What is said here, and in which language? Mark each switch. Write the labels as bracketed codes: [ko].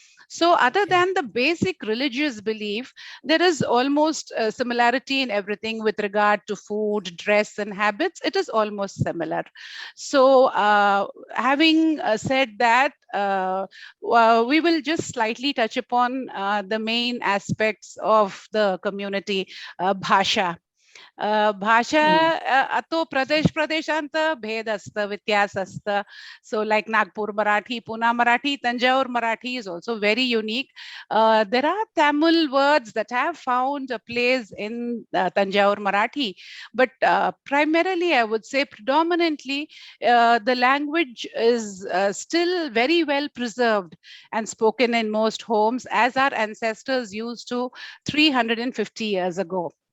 [en] So other than the basic religious belief, there is almost a similarity in everything with regard to food, dress, and habits. It is almost similar. So having said that, we will just slightly touch upon the main aspects of the community, Bhasha. [mr] भाषा तो प्रदेशांत भेद असतं, व्यत्यास असतं. [en] So like Nagpur Marathi, Pune Marathi, Tanjore Marathi is also very unique. There are Tamil words that have found a place in Tanjore Marathi, but primarily I would say predominantly the language is still very well preserved and spoken in most homes as our ancestors used to 350 years ago.